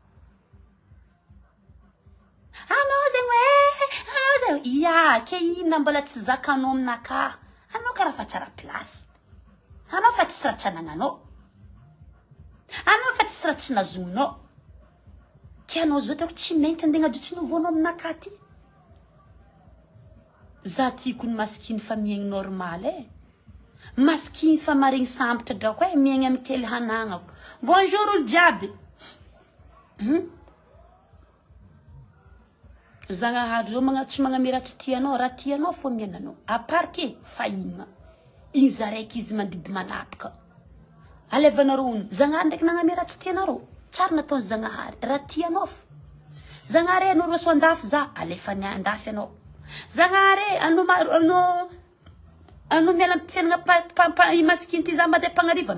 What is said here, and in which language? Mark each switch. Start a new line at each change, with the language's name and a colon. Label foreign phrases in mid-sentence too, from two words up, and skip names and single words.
Malagasy: anao zegny ia ke ino mbala tsy zakanao aminaka anao karaha fa tsara place anao fa tsy raha tsy anagnanao anao fa tsy raha tsy nazonao ke anao zao tako tsy menitra andeha gnajotso nouveau-nao aminakaty za tiako ny maskiny fa miaigny normal maskiny fa maregny sambatra drako miaigny amin'ny kely hanagnako. Bonjour olo jiaby Zagnahary zao tsy magnamiratry tianao raha tianao fo miainanao.
French: À part que fahigna.
Malagasy: Igny zaraiky izy mandidy manapaka. Alevanareo ono. Zagnahary ndraiky nagnamiratry tianareo. Tsara nataony Zagnahary. Raha tianao fo. Zagnahary anao roso andafy za. Alefany andafy anao. Zagnahary anao miala fiainana imasikiny ty za mba de pagnarivo.